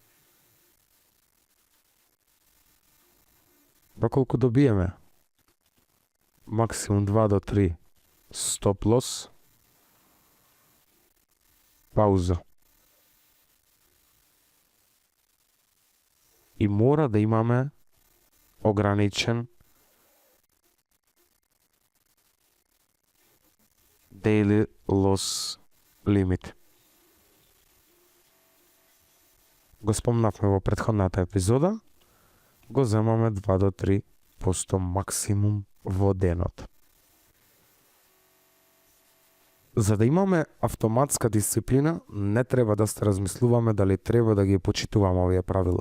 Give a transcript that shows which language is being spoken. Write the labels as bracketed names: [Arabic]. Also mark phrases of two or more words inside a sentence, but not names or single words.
[Macedonian] Доколку добиеме максимум 2 до 3 [English] stop loss, [Macedonian] пауза. И мора да имаме ограничен [English] daily loss limit. [Macedonian] Го спомнавме во претходната епизода, го земаме 2 до 3% максимум во денот. За да имаме автоматска дисциплина, не треба да се размислуваме дали треба да ги почитуваме овие правила.